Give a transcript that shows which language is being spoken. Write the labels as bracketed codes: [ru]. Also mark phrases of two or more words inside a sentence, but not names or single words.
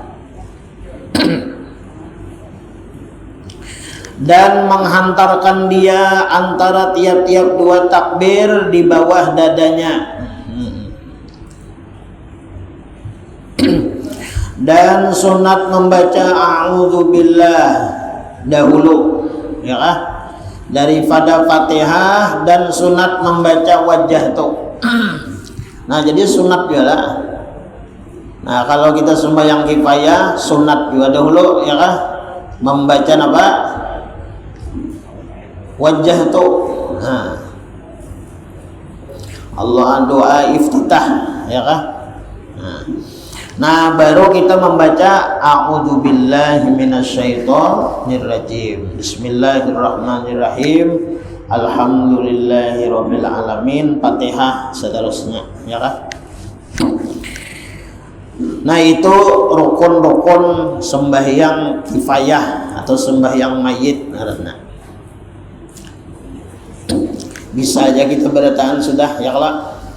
[id] Dan menghantarkan dia antara tiap-tiap 2 takbir di bawah dadanya. Dan sunat membaca a'udzubillah dahulu, ya kah? Daripada Fatihah, dan sunat membaca wajah tuh. Nah jadi sunat juga lah. Nah kalau kita sembahyang kifayah sunat juga dahulu, ya kah? Membaca apa? Wajah itu. Allah doa iftitah, ya kah? Nah baru kita membaca [ar] أعوذ بالله من الشيطان الرجيم. بسم الله الرحمن الرحيم. الحمد لله رب العالمين. [id] Fatihah seterusnya, ya kah? Nah itu rukun-rukun sembahyang kifayah atau sembahyang mayit karena bisa aja kita bertahan sudah, ya kalau.